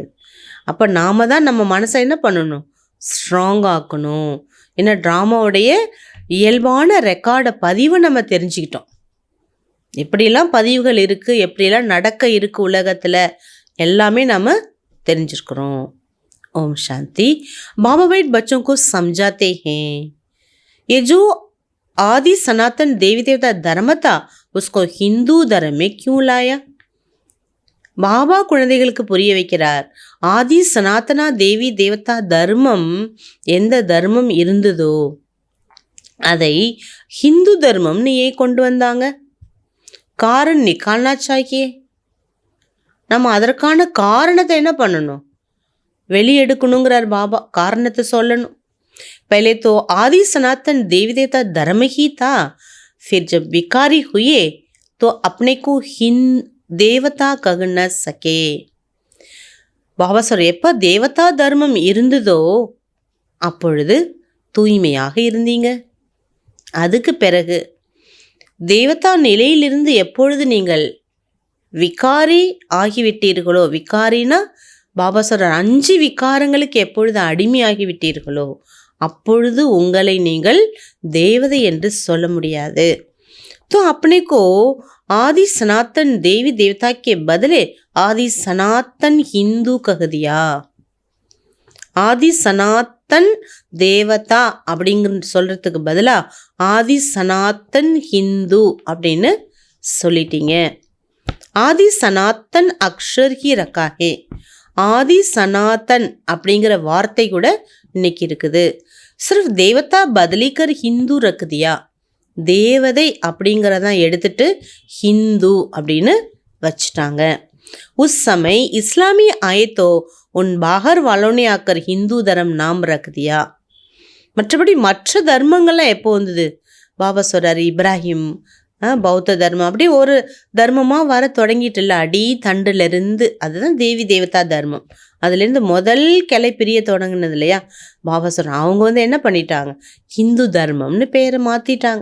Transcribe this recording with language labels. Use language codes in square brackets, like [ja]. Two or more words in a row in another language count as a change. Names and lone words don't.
[ta] அப்போ நாம் தான் நம்ம மனசை என்ன பண்ணணும், ஸ்ட்ராங் ஆக்கணும். ஏன்னா ட்ராமாவுடைய இயல்பான ரெக்கார்டை பதிவை நம்ம தெரிஞ்சுக்கிட்டோம், எப்படிலாம் பதிவுகள் இருக்குது, எப்படிலாம் நடக்க இருக்குது உலகத்தில், எல்லாமே நம்ம தெரிஞ்சிருக்கிறோம். [hi] ओम शांति. बाबा भाई बच्चों को समझाते हैं ये जो आदि सनातन देवी देवता धर्म था उसको हिंदू धर्म में क्यों लाया. [ta] பாபா குழந்தைகளுக்கு புரிய வைக்கிறார், ஆதி சனாதனா தேவி தேவதா தர்மம் எந்த தர்மம் இருந்ததோ அதை ஹிந்து தர்மம்னு ஏன் கொண்டு வந்தாங்க. [hi] कारण निकालना चाहिए, [ta] நம்ம அதற்கான காரணத்தை என்ன பண்ணணும், வெளியெடுக்கணுங்கிறார் பாபா, காரணத்தை சொல்லணும். [hi] पहले तो आदि सनातन देवी देवता धर्म ही था, फिर जब विकारी हुए तो अपने को देवता कह न सके. [ta] பாபா சொல்ற, எப்போ தேவதா தர்மம் இருந்ததோ அப்பொழுது தூய்மையாக இருந்தீங்க. அதுக்கு பிறகு தேவதா நிலையிலிருந்து எப்பொழுது நீங்கள் விகாரி ஆகிவிட்டீர்களோ, விகாரினா பாபா சொல்ற 5 விகாரங்களுக்கு எப்பொழுது அடிமையாகிவிட்டீர்களோ அப்பொழுது உங்களை நீங்கள் தேவதை என்று சொல்ல முடியாது. [hi] तो अपने को आदि सनातन देवी देवता के बदले आदि सनातन हिंदू कह दिया. [ta] ஆதி சனாத்தன் தேவதா அப்படிங்கிற சொல்கிறதுக்கு பதிலாக ஆதி சனாத்தன் ஹிந்து அப்படின்னு சொல்லிட்டீங்க. [hi] आदि सनातन अक्षर ही रखा है. [ta] ஆதி சனாத்தன் அப்படிங்கிற வார்த்தை கூட இன்னைக்கு இருக்குது. [hi] सिर्फ देवता बदलकर हिंदू रख दिया. [ta] தேவதை அப்படிங்கிறதான் எடுத்துட்டு ஹிந்து அப்படின்னு வச்சுட்டாங்க. [hi] उस समय इस्लामी आए तो उन बाहर वालों ने आकर हिंदू धर्म नाम रख दिया. [ta] மற்றபடி மற்ற தர்மங்கள்லாம் எப்போ வந்தது, பாபா சொல்கிறார் இப்ராஹிம் பௌத்த தர்மம் அப்படி ஒரு தர்மமாக வர தொடங்கிட்டு இல்லை, அடி தண்டுலேருந்து. அதுதான் தேவி தேவதா தர்மம், அதுலேருந்து முதல் கிளை பிரிய தொடங்கினது இல்லையா. பாபா சொல்கிறாங்க அவங்க என்ன பண்ணிட்டாங்க, ஹிந்து தர்மம்னு பேரை மாற்றிட்டாங்க.